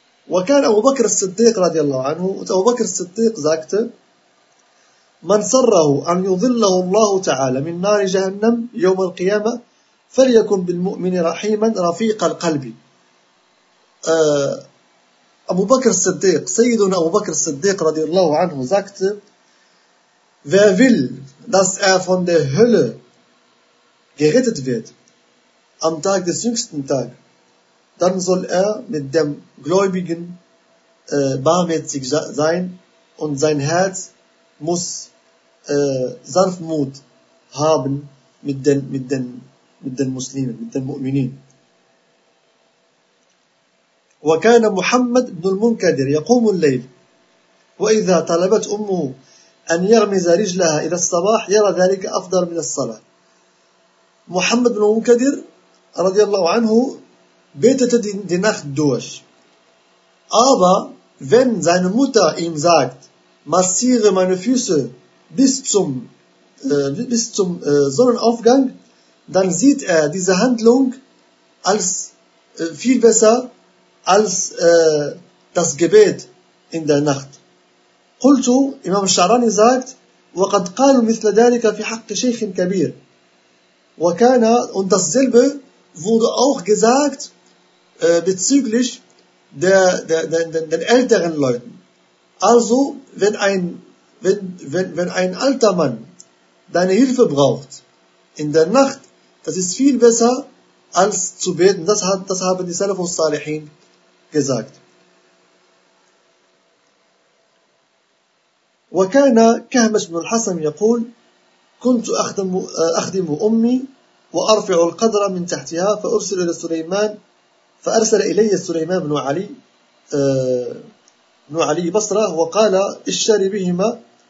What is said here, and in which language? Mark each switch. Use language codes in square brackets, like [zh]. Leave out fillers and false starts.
[ar] وكان أبو بكر الصديق رضي الله عنه. [de] Und Abu Bakr al-Siddiq sagte: [ar] من سره أن يظله الله تعالى من نار جهنم يوم القيامة فليكن بالمؤمن رحيما رفيق القلب. [de] Abu Bakr al-Siddiq, Sayyiduna Abu Bakr al-Siddiq radiallahu anhu, sagte: Wer will, dass er von der Hölle gerettet wird am Tag des jüngsten Tages, dann soll er mit dem Gläubigen barmherzig sein und sein Herz muss Sanftmut haben mit den Muslimen, mit den Mu'minin. [ar] وكان محمد بن المنكدر يقوم الليل وإذا طلبت أمه أن يغمز رجلها إلى الصباح يرى ذلك أفضل من الصلاة. [de] محمد بن المنكدر رضي الله عنه betete die Nacht durch. Aber wenn seine Mutter ihm sagt, massiere meine Füße bis zum Sonnenaufgang, dann sieht er diese Handlung als viel besser als das Gebet in der Nacht. Qultu, Imam Sharani sagt, [ar] وَقَدْ قَالُوا مِثْلَ دَلِكَ فِي حَقِّ شَيْخٍ كَبِيرٍ. [de] Und dasselbe wurde auch gesagt bezüglich den älteren Leuten. Also, wenn ein alter Mann deine Hilfe braucht in der Nacht, das ist viel besser als zu beten. Das haben die Salaf und Salihin gesagt. [ar] وكان كهمش بن الحسن يقول كنت أخدم أمي وأرفع القدر من تحتها فأرسل إلى سليمان فأرسل إلي سليمان بن علي بصرة وقال اشتري بهما